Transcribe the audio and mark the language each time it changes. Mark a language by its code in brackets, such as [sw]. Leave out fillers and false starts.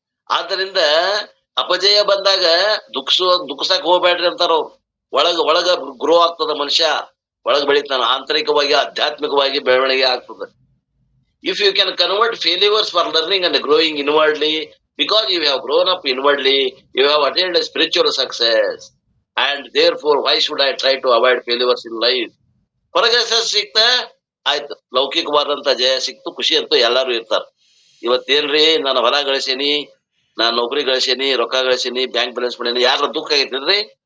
[kn] ಆದ್ದರಿಂದ ಅಪಜಯ ಬಂದಾಗ ದುಃಖಸಕ್ ಹೋಗ್ಬೇಡ್ರಿ ಅಂತಾರ ಅವ್ರು. ಒಳಗ ಗ್ರೋ ಆಗ್ತದ ಮನುಷ್ಯ, ಒಳಗ್ ಬೆಳಿತಾನ. ಆಂತರಿಕವಾಗಿ ಆಧ್ಯಾತ್ಮಿಕವಾಗಿ ಬೆಳವಣಿಗೆ ಆಗ್ತದೆ. [en] If you can convert failures for learning and growing inwardly, because you have grown up inwardly, you have attained a spiritual success, and therefore why should I try to avoid failures in life? [kn] ಹೊರಗೆ ಯಶಸ್ಸು ಸಿಕ್ತ ಆಯ್ತು, ಲೌಕಿಕವಾದಂತ ಜಯ ಸಿಕ್ತು, ಖುಷಿ ಅಂತೂ ಎಲ್ಲಾರು ಇರ್ತಾರ. ಇವತ್ತೇನ್ರಿ, ನಾನು ಹೊಲ ಗಳಿಸೀನಿ, ನಾನ್ ನೌಕರಿ ಗಳಿಸೀನಿ, ರೊಕ್ಕ ಗಳಿಸೀನಿ, ಬ್ಯಾಂಕ್ ಬ್ಯಾಲೆನ್ಸ್ ಮಾಡೀನಿ, ಯಾರ ದುಃಖ ಆಗೈತಿಲ್ರಿ?